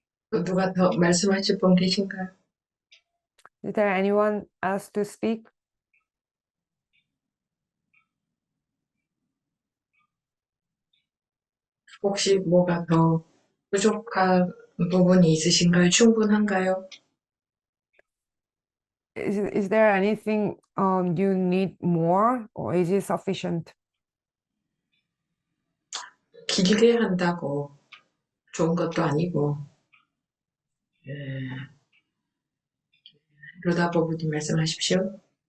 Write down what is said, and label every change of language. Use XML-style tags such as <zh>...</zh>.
<ko>또 누가 더 말씀하실 분 계신가요?</ko> <en>Is there anyone else to speak?</en> <ko>혹시 뭐가 더 부족한 부분이 있으신가요? 충분한가요?</ko> <en>Is there anything you need more, or is it sufficient?</en> <ko>길게 한다고 좋은 것도 아니고. 로다 버부님 말씀하십시오.</ko>